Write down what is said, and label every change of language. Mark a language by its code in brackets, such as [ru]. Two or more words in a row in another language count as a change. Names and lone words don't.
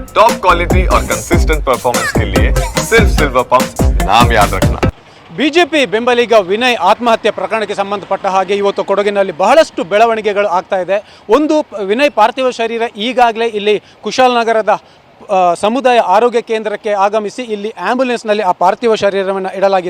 [en] top quality [hi] और [en] consistent performance [hi] के लिए सिर्फ सिल्वर पंप नाम याद रखना। [kn] ಬಿಜೆಪಿ ಬೆಂಬಲಿಗ ವಿನಯ್ ಆತ್ಮಹತ್ಯೆ ಪ್ರಕರಣಕ್ಕೆ ಸಂಬಂಧಪಟ್ಟ ಹಾಗೆ ಇವತ್ತು ಕೊಡಗಿನಲ್ಲಿ ಬಹಳಷ್ಟು ಬೆಳವಣಿಗೆಗಳು ಆಗ್ತಾ ಇದೆ. ಒಂದು, ವಿನಯ್ ಪಾರ್ಥಿವ ಶರೀರ ಈಗಾಗಲೇ ಇಲ್ಲಿ ಕುಶಾಲನಗರದ ಸಮುದಾಯ ಆರೋಗ್ಯ ಕೇಂದ್ರಕ್ಕೆ ಆಗಮಿಸಿ ಇಲ್ಲಿ ಆ್ಯಂಬುಲೆನ್ಸ್ನಲ್ಲಿ ಆ ಪಾರ್ಥಿವ ಶರೀರವನ್ನು ಇಡಲಾಗಿದೆ.